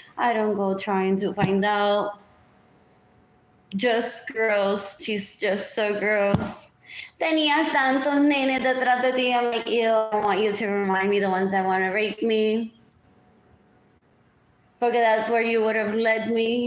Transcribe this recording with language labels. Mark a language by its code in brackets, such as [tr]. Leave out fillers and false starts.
[en] I don't go trying to find out. Just gross. She's just so gross. [es] Tenías tantos nenes detrás de ti. [en] I'm like, ew, I want you to remind me the ones that want to rape me. [es] Porque [en] that's where you would have led me.